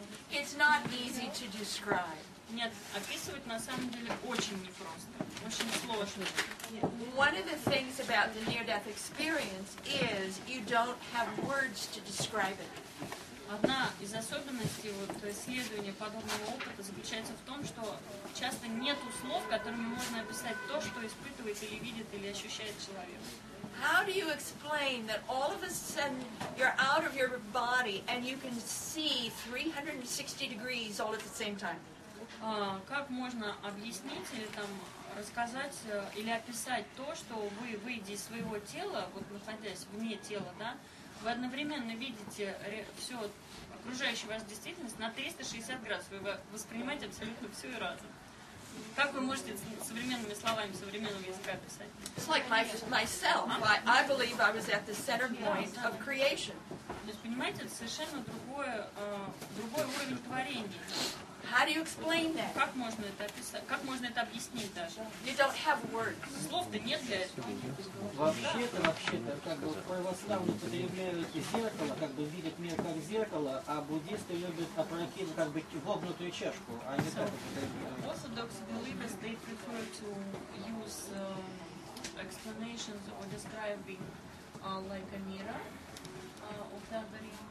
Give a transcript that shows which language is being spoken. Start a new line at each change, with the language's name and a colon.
English: It's not easy to describe.
Russian: Нет, описывать на самом деле очень непросто, очень сложно.
English: One of the things about the near-death experience is you don't have words to describe it.
Russian: Одна из особенностей вот, исследования подобного опыта заключается в том, что часто нет слов, которыми можно описать то, что испытывает или видит или ощущает человек.
English: How do you explain that all of a sudden you're out of your body and you can see 360 degrees all at the same time?
Russian: Как можно объяснить или там рассказать или описать то, что вы, выйдя из своего тела, вот находясь вне тела, да, вы одновременно видите все окружающую вас действительность на 360 градусов, вы воспринимаете абсолютно все и разом. Как вы можете современными словами, современного языка описать?
English: It's like myself. I believe I was at the center point of creation.
Russian: То есть, понимаете, это совершенно другой уровень творения.
English: How do you explain that?
Russian: Как можно это описать? Как можно это объяснить даже?
English: You don't have words.
Russian: Слов-то нет для этого. Вообще-то, как бы православные потребляют зеркало, как бы видят мир как зеркало, а буддисты любят опрокинуть как бы вогнутую чашку, а не так употребляют.
English: Orthodox believers, they prefer to use explanations or describing like a mirror of that very.